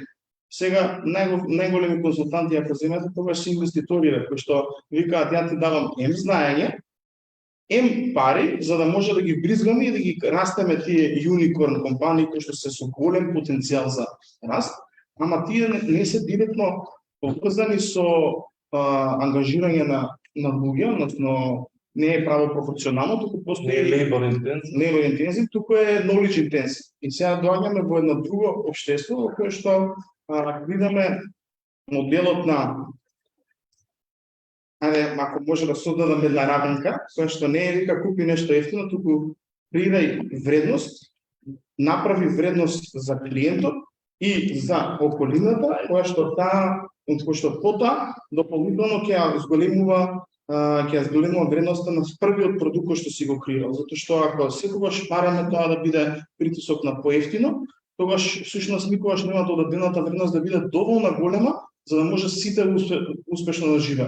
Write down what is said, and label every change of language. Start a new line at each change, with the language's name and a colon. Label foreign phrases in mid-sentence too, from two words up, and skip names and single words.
Macedonian: Сега најголеми консултанти ако земете тогаш се инвеститорите кои што викаат ја ти давам знаење, пари за да може да ги бризгаме и да ги растеме тие юникорн компании кои што се со голем потенцијал за раст, ама тие не се директно поврзани со ангажирање на луѓе, односно не е право пропорционално, туку постои
English: labor intensive. labor intensive,
Macedonian: туку е
English: knowledge intensive.
Macedonian: И сега доаѓаме во едно друго општество во кое што видиме моделот на ако може да создадам една равенка, која што не е вика купи нешто ефтино, туку придај вредност, направи вредност за клиентот и за околината, која што потоа дополнително ќе зголемува вредноста на првиот продукт кој што си го креирал, затоа што ако секогаш бараме тоа да биде притисок на поевтино, тогаш всушност никогаш нема додадената вредност да биде доволно голема за да може сите успешно да живеат.